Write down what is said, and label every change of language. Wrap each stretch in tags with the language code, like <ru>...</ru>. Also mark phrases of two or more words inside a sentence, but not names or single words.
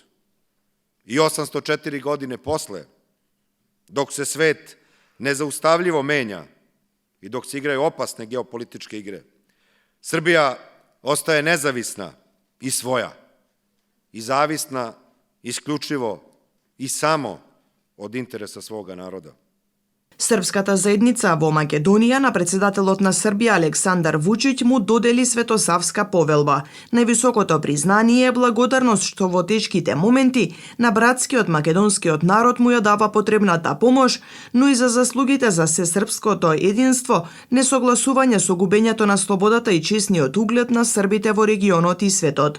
<sr>I 804 godine posle, dok se svet nezaustavljivo menja i dok se igraju opasne geopolitičke igre, Srbija ostaje nezavisna i svoja, i zavisna isključivo i samo од интереса своga народа.</sr> <mk>Српската заедница во Македонија на председателот на Србија Александар Вучиќ му додели Светосавска повелба. Највисокото признание е благодарност што во тешките моменти на братскиот македонскиот народ му ја дава потребната помош, но и за заслугите за сесрпското единство, несогласување со губењето на слободата и честниот углед на србите во регионот и светот.</mk>